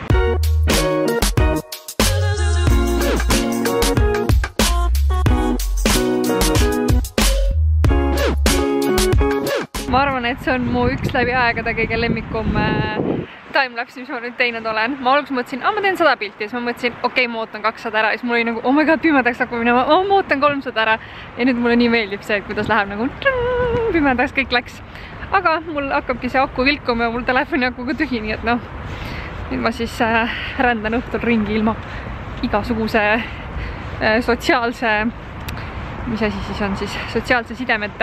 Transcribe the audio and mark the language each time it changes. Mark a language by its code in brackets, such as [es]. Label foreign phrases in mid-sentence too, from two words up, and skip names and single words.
[et] Ma arvan, et see on mu üks läbi aegade kõige lemmikum timelapse, mis ma nüüd teinud olen. Ma alguses mõtlesin, ma teen 100 pilti ja siis ma mõtlesin, okei, ma ootan 200 ära ja siis mul oli nagu, [en] oh my god, [et] pimedaks hakkab minema, ma ootan 300 ära ja nüüd mulle nii meeldib see, et kuidas läheb nagu pimedaks, kõik läks. Aga mul hakkabki see aku vilkuma ja mul telefoni akuga tühi, nii et noh, nüüd ma siis rändan õhtul ringi ilma igasuguse sotsiaalse, mis asi siis on siis, sotsiaalse sidemeta.